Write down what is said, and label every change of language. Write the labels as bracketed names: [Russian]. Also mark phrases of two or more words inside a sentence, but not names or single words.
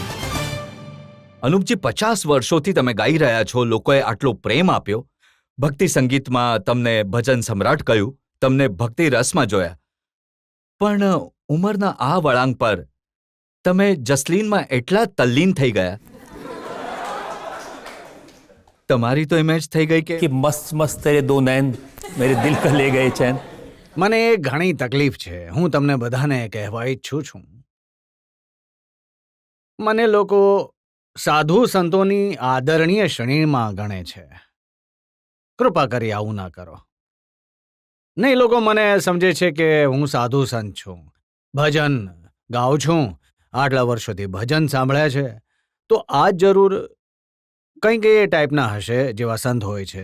[Gujarati] અનુપજી, 50 વર્ષોથી તમે ગાઈ રહ્યા છો, લોકોએ આટલો પ્રેમ આપ્યો, ભક્તિ સંગીતમાં તમને ભજન સમ્રાટ કહ્યું, તમને ભક્તિ રસમાં જોયા, પણ ઉંમરના આ વળાંક પર તમે જસલીનમાં એટલા તલ્લીન થઈ ગયા. તમારી તો ઇમેજ થઈ ગઈ કે [Hindi] मस्त मस्त तेरे दो नैन मेरे दिल को ले गए चैन. [Gujarati] મને ઘણી તકલીફ છે. હું તમને બધાને કહેવા ઈચ્છું છું મને લોકો સાધુ સંતોની આદરણીય શ્રેણીમાં ગણે છે. કૃપા કરી આવું ના કરો. નહીં, લોકો મને સમજે છે કે હું સાધુ સંત છું, ભજન ગાઉં છું, આટલા વર્ષોથી ભજન સાંભળ્યા છે, તો આ જ જરૂર કંઈક એ ટાઈપના હશે જેવા સંત હોય છે.